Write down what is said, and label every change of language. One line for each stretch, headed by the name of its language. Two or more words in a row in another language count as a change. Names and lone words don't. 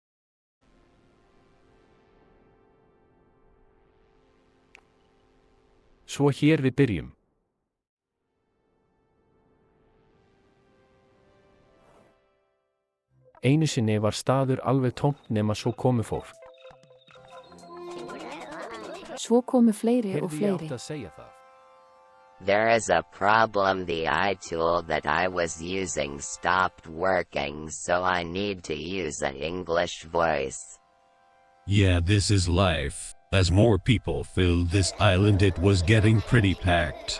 Icelandic: Svo hér við byrjum. Einu sinni var staður alveg tómt nema svo komu fólk. Svo komu fleiri og Heyrðu, ég fleiri. átti að segja það.
English: There is a problem. The eye tool that I was using stopped working, so I need to use an English voice. Yeah, this is life. As more people filled this island, it was getting pretty packed.